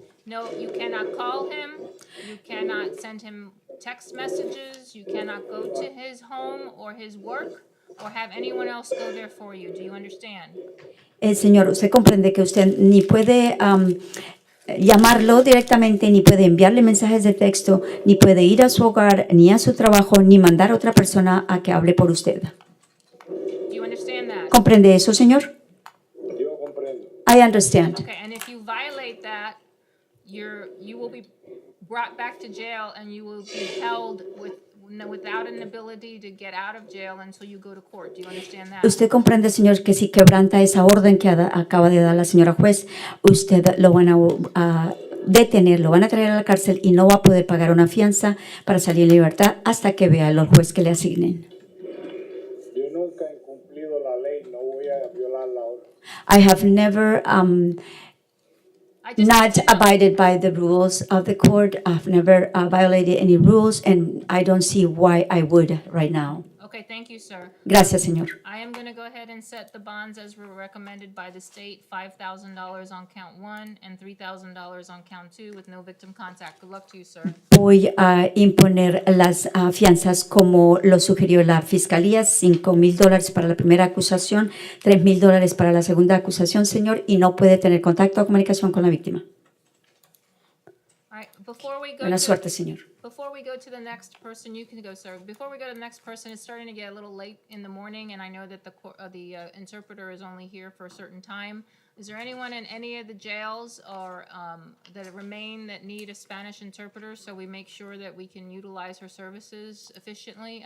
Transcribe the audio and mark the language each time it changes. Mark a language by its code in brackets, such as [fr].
[en] No, you cannot call him, you cannot send him text messages, you cannot go to his home or his work, or have anyone else go there for you. Do you understand? [es] Señor, usted comprende que usted ni puede llamarlo directamente, ni puede enviarle mensajes de texto, ni puede ir a su hogar, ni a su trabajo, ni mandar a otra persona a que hable por usted. [en] Do you understand that? [es] ¿Comprende eso, señor? Yo comprendo. [en] I understand. Okay, and if you violate that, you will be brought back to jail and you will be held without an ability to get out of jail until you go to court. Do you understand that? [es] Usted comprende, señor, que si quebranta esa orden que acaba de dar la señora juez, usted lo van a detener, lo van a traer a la cárcel y no va a poder pagar una fianza para salir en libertad hasta que vea al juez que le asignen. Yo nunca he incumplido la ley, no voy a violar la orden. [en] I have never not abided by the rules of the court. I've never violated any rules, and I don't see why I would right now. Okay, thank you, sir. [es] Gracias, señor. [en] I am going to go ahead and set the bonds as were recommended by the state, $5,000 on count 1 and $3,000 on count 2 with no victim contact. Good luck to you, sir. [es] Voy a imponer las fianzas como lo sugirió la Fiscalía, $5,000 para la primera acusación, $3,000 para la segunda acusación, señor, y no puede tener contacto o comunicación con la víctima. [en] All right, before we go [es] Buena suerte, señor. [en] Before we go to the next person, you can go, sir. Before we go to the next person, it's starting to get a little late in the morning, and I know that the interpreter is only here for a certain time. Is there anyone in any of the jails or that remain that need a Spanish interpreter so we make sure that we can utilize her services efficiently?